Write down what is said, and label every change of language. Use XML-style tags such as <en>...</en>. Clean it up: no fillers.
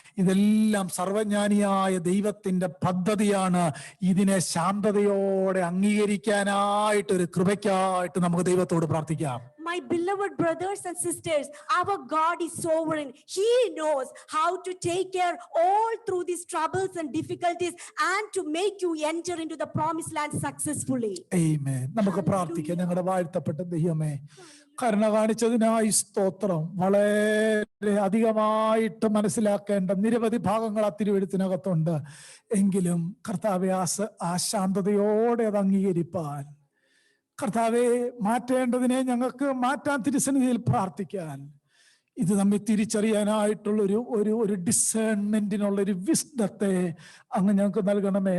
<ml>ഇതെല്ലാം സർവജ്ഞാനിയായ ദൈവത്തിന്റെ പദ്ധതിയാണ്. ഇതിനെ ശാന്തതയോടെ അംഗീകരിക്കാനായിട്ടൊരു കൃപയ്ക്കായിട്ട് നമുക്ക് ദൈവത്തോട് പ്രാർത്ഥിക്കാം.</ml> <en>My beloved brothers and sisters, our God is sovereign. He knows how to take care all through these troubles and difficulties and to make you enter into the promised land successfully.</en> <ml>ആമേൻ. നമുക്ക് പ്രാർത്ഥിക്കാം. ഞങ്ങളുടെ വാഴ്ത്തപ്പെട്ട ദൈവമേ, കരുണ കാണിച്ചതിനായി സ്തോത്രം. വളരെ അധികമായിട്ട് മനസ്സിലാക്കേണ്ട നിരവധി ഭാഗങ്ങൾ ആ തിരുവെഴുത്തിനകത്തുണ്ട്. എങ്കിലും കർത്താവെ, ആ ശാന്തതയോടെ അത് അംഗീകരിപ്പാൻ, കർത്താവെ, മാറ്റേണ്ടതിനെ ഞങ്ങൾക്ക് മാറ്റാൻ തിരുസന്നിധിയിൽ പ്രാർത്ഥിക്കാൻ, ഇത് നമ്മെ തിരിച്ചറിയാനായിട്ടുള്ള ഒരു ഡിസേൺമെന്റിനുള്ള ഒരു വിസ്ഡത്തെ അങ്ങ് ഞങ്ങൾക്ക് നൽകണമേ.</ml>